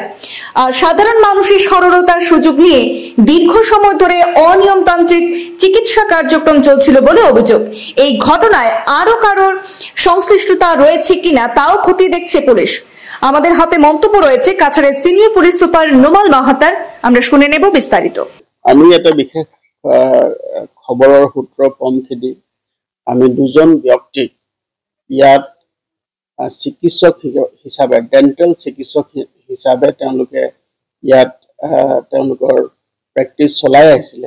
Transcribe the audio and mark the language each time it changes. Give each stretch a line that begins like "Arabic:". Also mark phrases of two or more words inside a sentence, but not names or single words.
Bangla: আর সাধারণ মানুষের সরলতার সুযোগ নিয়ে দীর্ঘ সময় ধরে অনিয়মতান্ত্রিক চিকিৎসা কার্যক্রম চলছিল বলে অভিযোগ। এই ঘটনায় আরো কারোর সংশ্লিষ্টতা রয়েছে কিনা তাও খতিয়ে দেখছে পুলিশ। আমাদের হাতে মন্তব্য রয়েছে কাছাড়ের সিনিয়র পুলিশ সুপার নোমাল মাহাতার। আমরা শুনে নেব বিস্তারিত।
Assamese: আমি এটা বিশেষ খবৰৰ সূত্র পমখেদি আমি দুজন ব্যক্তিক ইয়াত চিকিৎসক হিচাপে ডেন্টেল চিকিৎসক হিচাপে তেওঁলোকে ইয়াত তেওঁলোকৰ প্ৰেক্টিছ চলাই আহিছিলে।